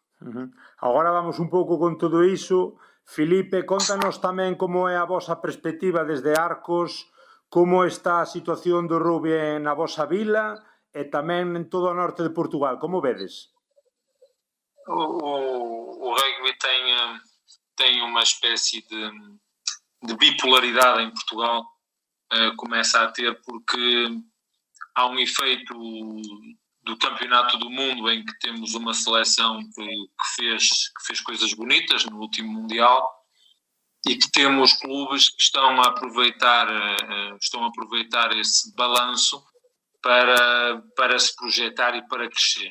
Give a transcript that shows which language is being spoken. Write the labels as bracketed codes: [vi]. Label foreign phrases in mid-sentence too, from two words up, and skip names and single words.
[gl] Agora vamos un pouco con todo iso. Filipe, contanos tamén como é a vosa perspectiva desde Arcos, como está a situación do rugby na vosa vila e tamén en todo o norte de Portugal. Como vedes? [pt] O rugby tem uma espécie de bipolaridade em Portugal começa a ter, porque há um efeito do Campeonato do Mundo em que temos uma seleção que fez coisas bonitas no último Mundial, e que temos clubes que estão a aproveitar esse balanço para se projetar e para crescer.